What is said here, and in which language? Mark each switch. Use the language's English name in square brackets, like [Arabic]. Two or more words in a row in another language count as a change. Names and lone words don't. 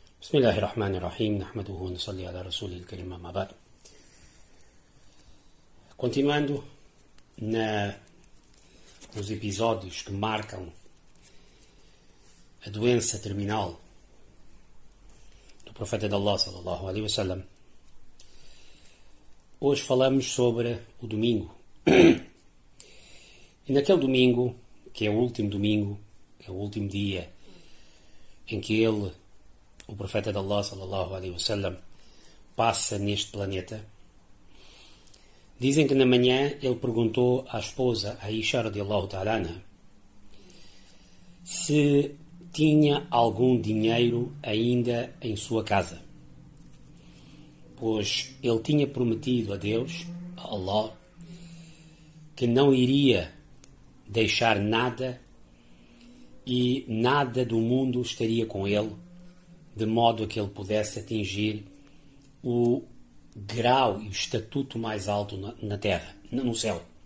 [Arabic] بسم الله الرحمن الرحيم نحمده ونصلي على الرسول الكريم أما بعد. [Portuguese] Continuando nos episódios que marcam a doença terminal do profeta de Allah [Arabic] صلى الله عليه وسلم, [Portuguese] hoje falamos sobre o domingo. E naquele domingo, que é o último domingo, é o último dia em que o profeta de Allah [Arabic] صلى الله عليه وسلم [Portuguese] passa neste planeta, dizem que na manhã ele perguntou à esposa Aisha [Arabic] رضي الله تعالى عنها [Portuguese] se tinha algum dinheiro ainda em sua casa, pois ele tinha prometido a Deus, a Allah, que não iria deixar nada e nada do mundo estaria com ele, de modo a que ele pudesse atingir o grau e o estatuto mais alto na terra, no céu.